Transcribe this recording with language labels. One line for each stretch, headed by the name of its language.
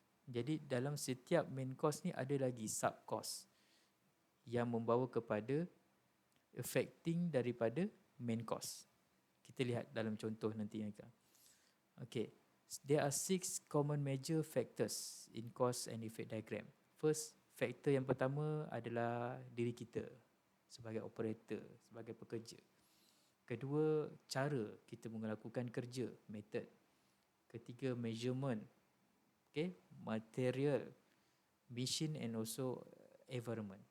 Malay: Jadi dalam setiap main cause ni ada lagi sub cause yang membawa kepada affecting daripada main cause. Kita lihat dalam contoh nanti yang akan.
English: Okay, there are 6 common major factors in cause and effect diagram.
Malay: First, faktor yang pertama adalah diri kita sebagai operator, sebagai pekerja. Kedua, cara kita melakukan kerja, method.
English: Ketiga, measurement, okay, material, machine and also environment.